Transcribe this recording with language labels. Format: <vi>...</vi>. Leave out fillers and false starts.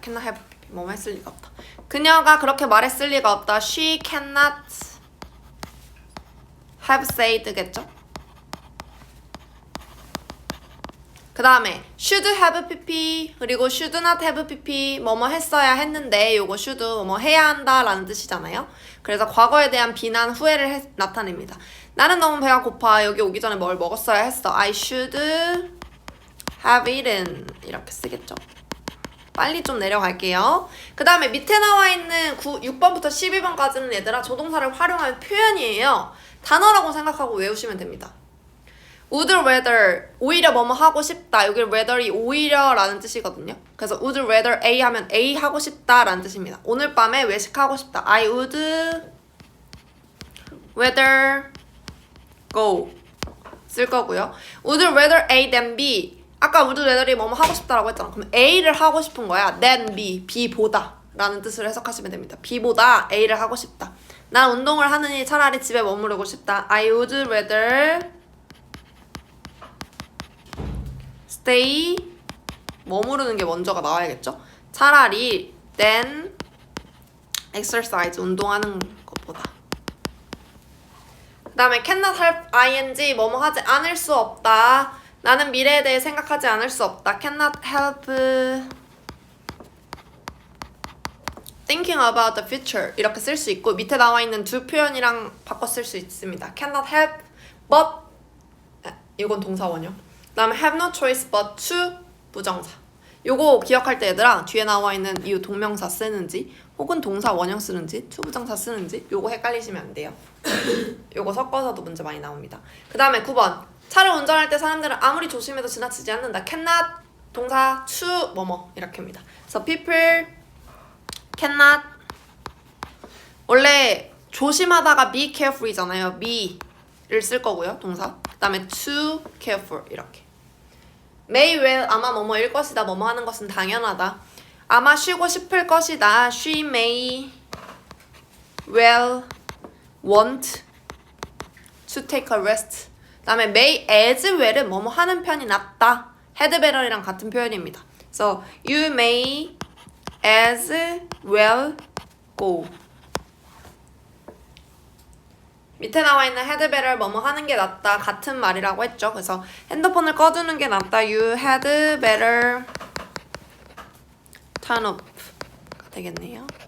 <ko>cannot have pp 뭐뭐 했을 리가 없다. 그녀가 그렇게 말했을 리가 없다.</ko> <en>She cannot have said</en> <ko>겠죠? 그 다음에 should have pp 그리고 should not have pp 뭐뭐 했어야 했는데 요거 should 뭐뭐 해야 한다 라는 뜻이잖아요. 그래서 과거에 대한 비난 후회를 나타냅니다. 나는 너무 배가 고파. 여기 오기 전에 뭘 먹었어야 했어.</ko> <en>I should have eaten</en> <ko>이렇게 쓰겠죠. 빨리 좀 내려갈게요. 그 다음에 밑에 나와 있는 6번부터 12번까지는 얘들아 조동사를 활용한 표현이에요. 단어라고 생각하고 외우시면 됩니다.</ko> <en>would rather</en> <ko>오히려 뭐뭐 하고 싶다. 여기 rather이 오히려 라는 뜻이거든요. 그래서</ko> <en>would rather A</en> <ko>하면 A 하고 싶다 라는 뜻입니다. 오늘 밤에 외식하고 싶다.</ko> <en>I would rather go</en> <ko>쓸 거고요.</ko> <en>would rather A than B.</en> <ko>아까 would rather이 뭐뭐 하고 싶다라고 했잖아. 그럼 A를 하고 싶은 거야.</ko> <en>than B.</en> <ko>B보다 라는 뜻으로 해석하시면 됩니다. B보다 A를 하고 싶다. 난 운동을 하느니 차라리 집에 머무르고 싶다.</ko> <en>I would rather stay</en> <ko>머무르는 게 먼저가 나와야겠죠? 차라리</ko> <en>than exercise</en> <ko>운동하는 것보다. 그 다음에 cannot help ing 뭐뭐 하지 않을 수 없다. 나는 미래에 대해 생각하지 않을 수 없다.</ko> <en>cannot help thinking about the future</en> <ko>이렇게 쓸 수 있고 밑에 나와 있는 두 표현이랑 바꿔 쓸 수 있습니다. cannot help but 이건 동사 원형. 그 다음에 have no choice but to 부정사. 요거 기억할 때 얘들아 뒤에 나와 있는 이 동명사 쓰는지 혹은 동사 원형 쓰는지 to 부정사 쓰는지 요거 헷갈리시면 안 돼요. 요거 섞어서도 문제 많이 나옵니다. 그 다음에 9번 차를 운전할 때 사람들은 아무리 조심해도 지나치지 않는다. cannot 동사 to 뭐뭐 이렇게 합니다. 그래서</ko> <en>people cannot</en> <ko>원래 조심하다가 be careful이잖아요. be를 쓸 거고요. 동사. 그 다음에 to careful 이렇게. may well 아마 뭐뭐일 것이다. 뭐뭐 하는 것은 당연하다. 아마 쉬고 싶을 것이다.</ko> <en>She may well want to take a rest.</en> <ko>그 다음에 may as well은 뭐뭐 하는 편이 낫다. had better이랑 같은 표현입니다.</ko> <en>So you may as well go.</en> <ko>밑에 나와 있는 had better 뭐뭐 하는 게 낫다 같은 말이라고 했죠. 그래서 핸드폰을 꺼두는 게 낫다.</ko> <en>You had better turn off</en> <ko>가 되겠네요.</ko>